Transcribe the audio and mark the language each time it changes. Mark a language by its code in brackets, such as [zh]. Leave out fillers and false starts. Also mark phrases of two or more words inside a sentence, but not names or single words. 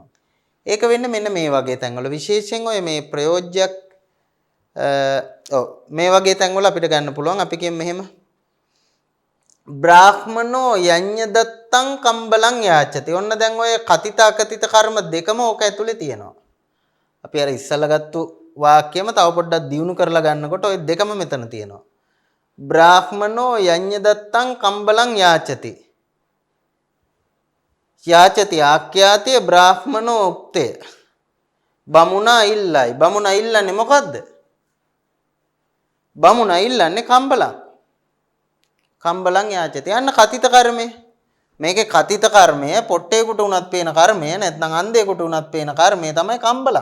[si] ඒක වෙන්නේ මෙන්න මේ වගේ තැන්වල විශේෂයෙන් ඔය මේ ප්‍රයෝජ්‍යයක් මේ වගේ තැන්වල අපිට ගන්න පුළුවන්. අපි කියමු මෙහෙම [pi] බ්‍රාහ්මනෝ යඤ්ඤ දත්තං කම්බලං යාචති. [si] ඔන්න දැන් ඔය කතිත අකතිත කර්ම දෙකම ඕක ඇතුලේ තියෙනවා. අපි අර ඉස්සල්ලා ගත්තු වාක්‍යෙම තව පොඩ්ඩක් දියුණු කරලා ගන්නකොට ඔය දෙකම මෙතන තියෙනවා. [pi] බ්‍රාහ්මනෝ යඤ්ඤ දත්තං කම්බලං යාචති. [si] යාචති ආඛ්‍යාතිය බ්‍රාහ්මනෝ උක්තේ. බමුණා ඉල්ලයි. බමුණා ඉල්ලන්නේ මොකද්ද? බමුණා ඉල්ලන්නේ කම්බලං. [pi] කම්බලං යාචති. [si] යන්න කතිත කර්මය. මේකේ කතිත කර්මය පොට්ටේකට උනත් පේන කර්මය නැත්නම් අන්ධයෙකුට උනත් පේන කර්මය තමයි කම්බලං.